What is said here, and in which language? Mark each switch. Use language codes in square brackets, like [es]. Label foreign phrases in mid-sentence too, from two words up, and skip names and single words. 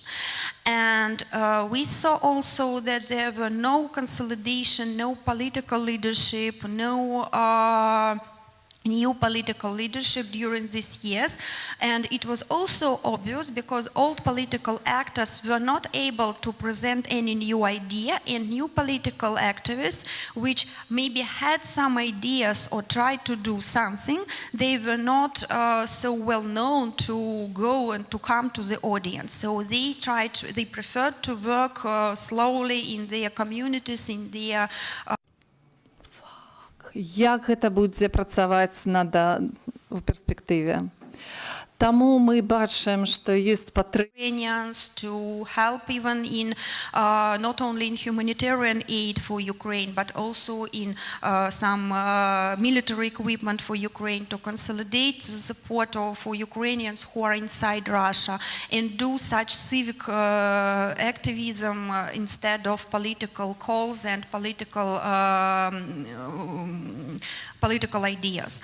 [en] And we saw also that there were no consolidation, no political leadership, no new political leadership during these years, and it was also obvious because old political actors were not able to present any new idea, and new political activists which maybe had some ideas or tried to do something, they were not so well known to go and to come to the audience. So they preferred to work slowly in their communities, in their [be] Як гэта будзе працаваць у перспектыве? Таму мы бачым, што ёсць [en] Ukrainians to help even in not only in humanitarian aid for Ukraine, but also in some military equipment for Ukraine to consolidate the support for Ukrainians who are inside Russia and do such civic activism instead of political calls and political ideas.